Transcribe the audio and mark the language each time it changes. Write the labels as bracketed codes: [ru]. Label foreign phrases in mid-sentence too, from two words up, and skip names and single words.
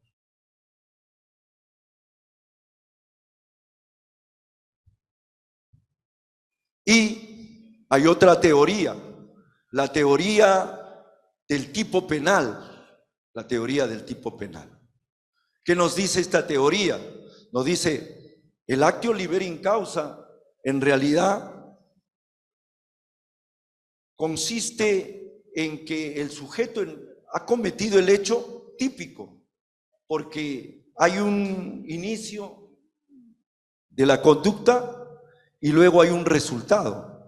[es] Y hay otra teoría, la teoría del tipo penal, la teoría del tipo penal. ¿Qué nos dice esta teoría? Nos dice, el [la] actio libera in causa, [es] en realidad, consiste en que el sujeto ha cometido el hecho típico, porque hay un inicio de la conducta y luego hay un resultado.